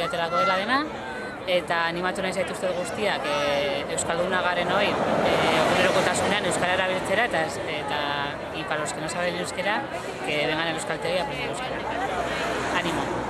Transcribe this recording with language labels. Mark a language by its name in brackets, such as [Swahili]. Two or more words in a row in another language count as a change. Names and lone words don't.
[Basque] aterako dela dena, eta animatu nahi zaituzte guztiak euskalduna garen hori egunerokotasunean euskara erabiltzera [Spanish] y para los que no saben euskera que vengan al euskaltegi a aprender euskera. Ánimo.